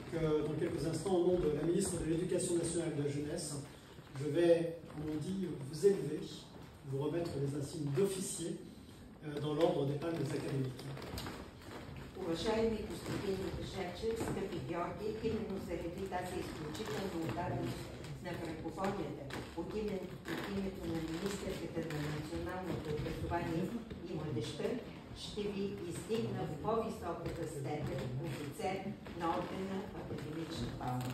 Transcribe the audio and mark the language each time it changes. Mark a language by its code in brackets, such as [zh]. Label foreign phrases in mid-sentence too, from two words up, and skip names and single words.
[fr] que dans quelques instants, au nom de la ministre de l'Éducation nationale et de la jeunesse, je vais, comme on dit, vous élever, vous remettre les insignes d'officier dans l'ordre des palmes académiques. [bg] Уважаеми господин Жечев, скъпи Георги, именно заради тази изключителна отдаденост на франкофонията, от името на министърката на националното образование и младежта, ще ви издигна в по-високата степен офицер на ордена Академична палма.